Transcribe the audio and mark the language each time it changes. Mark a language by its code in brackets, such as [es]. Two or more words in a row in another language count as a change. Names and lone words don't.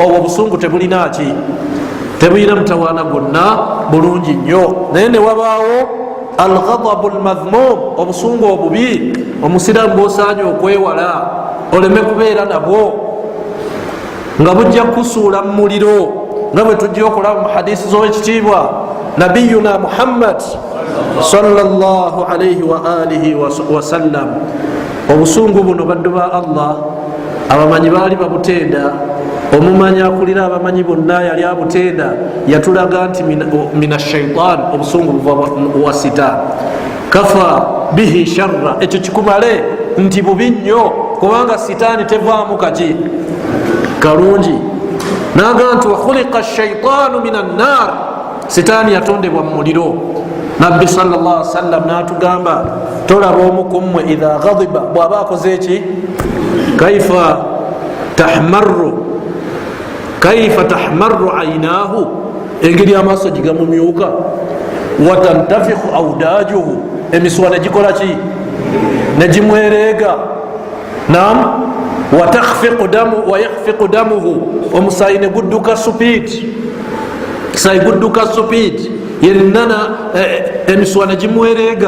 [lg] Obwo obusungu tebulina ki? Tebulina mutawaana gwonna, bulungi nnyo. Naye ne wabaawo [ar] الغضب المذموم, [lg] obusungu obubi, omusiraamu bwosaanye okwewala oleme kubeera nabwo. nga bujja kusuula mu muliro nga bwe tujja okulaba mu hadisi z'owekitiibwa nabiyuna Muhammad [ar] صلى الله عليه وآله وسلم. [lg] Obusungu buno baddu ba Allah abamanyi baali babutenda. Omumanyi akulira abamanyi bonna yali abutenda, yatulaga nti [ar] من الشيطان, [lg] obusungu buva wa sitaani. [ar] كفى به شرا, [lg] ekyo kikumale nti bubi nnyo, kubanga sitaani tevaamu kaki kalungi. Naga nti [ar] وخلق الشيطان من النار, [lg] sitaani yatondebwa mu muliro. Nabbi [ar] صلى الله عليه وسلم [lg] natugamba tolaba omu ku mmwe [ar] إذا غضب [lg] bw'aba akoze eki kaifa [ar] تحمر عيناه, [lg] engeri amaaso gigamumyuka, [ar] وتنتفخ أوداجه, [lg] emiswa negikola ki negimwereega, nam [ar] ويخفق دمه, [lg] omusaayi negudduka supiidi, kisaayi gudduka supiidi yenna emiswa negimwereega.